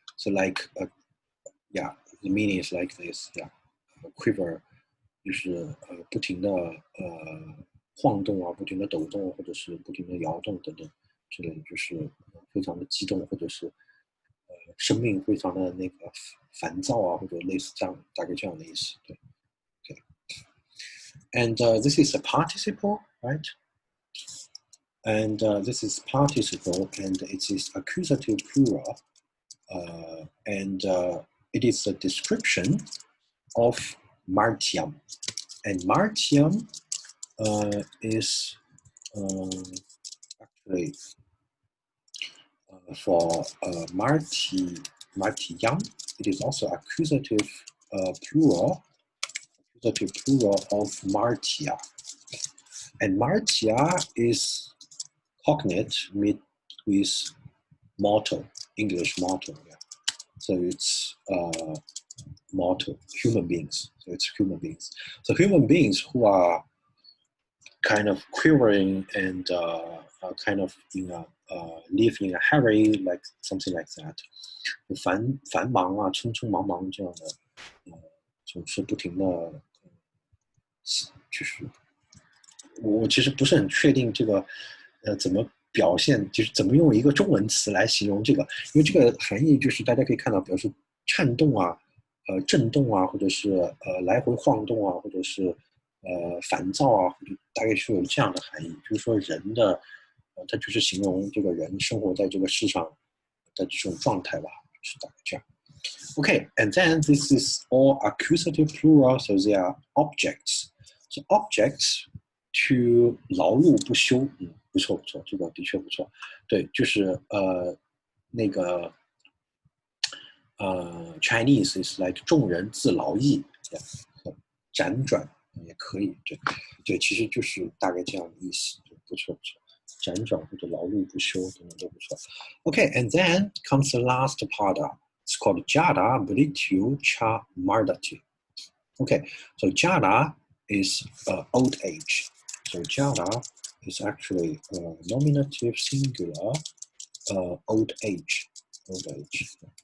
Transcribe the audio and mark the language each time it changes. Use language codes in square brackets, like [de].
[en] So like, yeah, the meaning is like this, yeah, quiver [zh] 就是不停的晃动啊，不停的抖动，或者是不停的摇动等等之类的，就是非常的激动，或者是生命非常的那个烦躁啊，或者类似这样，大概这样的意思，对。 [en] And this is a participle, right? And this is participle, and it is accusative plural. And it is a description of martium. And martium is actually for martiam, it is also accusative plural of martia. And martia is cognate with mortal, English mortal. Yeah. So it's mortal, human beings. So it's human beings. So human beings who are kind of quivering and kind of in a live in a hurry, like something like that. [zh] 繁忙啊，匆匆忙忙这样的，总是不停的，就是我其实不是很确定这个怎么表现，就是怎么用一个中文词来形容这个，因为这个含义就是大家可以看到，比如说颤动啊，震动啊，或者是来回晃动啊，或者是烦躁啊，或者大概是有这样的含义，就是说人的它就是形容这个人生活在这个世上的这种状态吧，是大概这样。 [en] Okay, and then this is all accusative plural, so they are objects. So objects to [zh] 劳碌不休，不错不错，这个的确不错。对，就是那个 [en] Chinese is like [zh] 众人自劳役，辗转也可以，对，其实就是大概这样的意思，不错不错。辗转或者劳碌不休等等都不错。 [en] Okay, and then comes the last part. It's called Jada Britu Cha Mardati. Okay, so Jada is old age. So Jada is actually nominative singular old age. Old age.